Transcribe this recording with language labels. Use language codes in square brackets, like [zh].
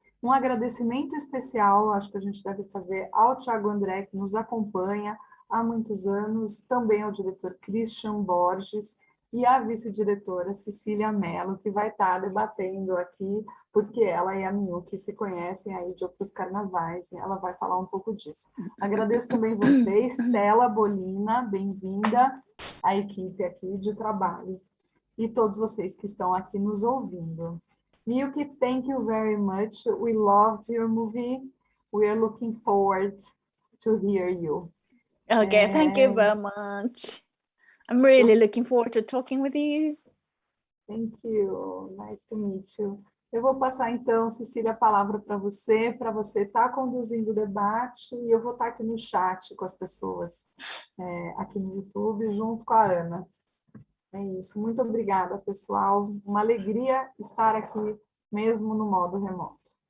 [pt] Um agradecimento especial, acho que a gente deve fazer ao Thiago André, que nos acompanha há muitos anos, também ao diretor Christian Borges e à vice-diretora Cecília Mello, que vai estar debatendo aqui, porque ela e a Miyuki se conhecem aí de outros carnavais, e ela vai falar um pouco disso. Agradeço também vocês, Tela Bolina, bem-vinda à equipe aqui de trabalho, e todos vocês que estão aqui nos ouvindo. [en] Miyuki, thank you very much. We loved your movie. We are looking forward to hear you. Okay, thank you very much. I'm really looking forward to talking with you. Thank you. Nice to meet you. [pt] Eu vou passar, então, Cecília, a palavra para você estar conduzindo o debate, e eu vou estar aqui no chat com as pessoas, aqui no YouTube, junto com a Ana. É isso. Muito obrigada, pessoal. Uma alegria estar aqui, mesmo no modo remoto.